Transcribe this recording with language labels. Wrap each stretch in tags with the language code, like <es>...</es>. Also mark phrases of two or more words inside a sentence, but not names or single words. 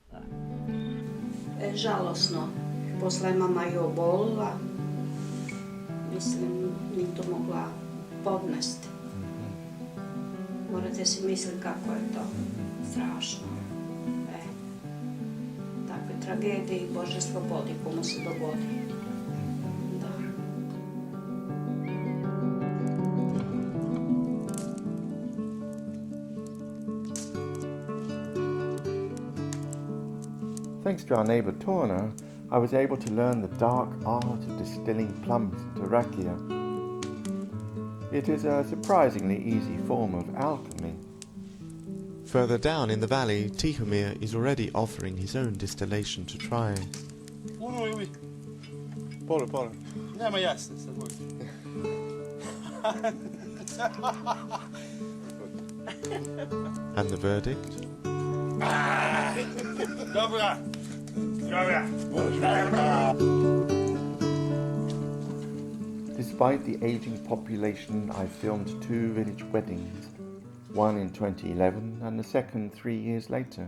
<sr>Žalosno. Posle je mama i obolila. Mislim, nije to mogla podnesti. Morate si misliti kako je to strašno. Takve tragedije, Bože slobodi, komu se dogodi.</sr> <en>Thanks to our neighbour Torna, I was able to learn the dark art of distilling plums into rakia. It is a surprisingly easy form of alchemy. Further down in the valley, Tihomir is already offering his own distillation to try.</en> <sr>Pola. Nema jasne sad moj.</sr> <en>And the verdict?</en> <sr>Dobra.</sr> <en>Despite the aging population, I filmed 2 village weddings, one in 2011 and the second 3 years later.</en>